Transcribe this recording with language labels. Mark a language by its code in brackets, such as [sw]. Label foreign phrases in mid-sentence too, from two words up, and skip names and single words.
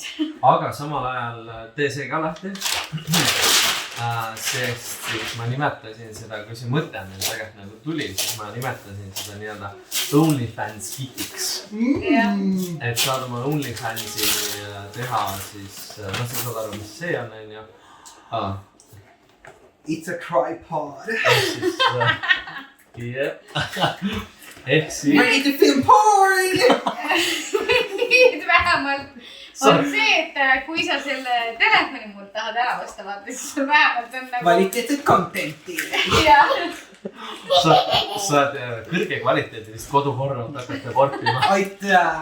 [et] Aga samal ajal tee see ka lahti. Sest siis ma nimetasin seda, kui see mõte meil tegelikult nagu tuli, siis ma nimetasin seda nii-öelda OnlyFans kitiks. Et saad oma OnlyFansi teha, siis sa saad aru, mis see on, on ju. [en] It's a tripod. [et] Ehk siis... [en] Ready to film porn! [et] Nüüd vähemalt on see, et kui sa selle telefoni mult tahad ära osta, vaata, siis sul vähemalt on nagu... Kvaliteetset contenti. Jah. Sa saad kõrge kvaliteetilist koduhorrot hakata korpima. Aitäh!